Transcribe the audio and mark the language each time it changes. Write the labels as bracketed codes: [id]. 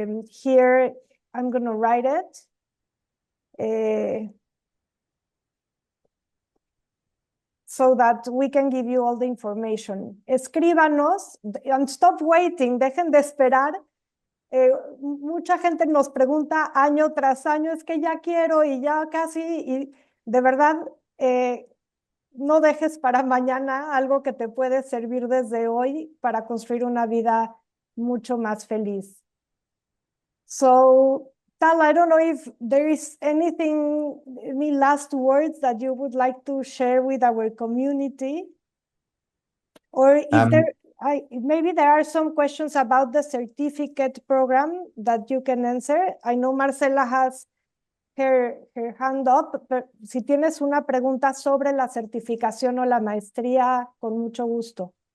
[en] Here, I'm going to write it. So that we can give you all the information. [es] Escríbanos [en] and stop waiting, [es] dejen de esperar. Mucha gente nos pregunta año tras año, es que ya quiero y ya casi, y de verdad, no dejes para mañana algo que te puede servir desde hoy para construir una vida mucho más feliz. [en] So, Tal, I don't know if there is any last words that you would like to share with our community, or if maybe there are some questions about the certificate program that you can answer. I know Marcela has her hand up, [es] pero si tienes una pregunta sobre la certificación o la maestría, con mucho gusto.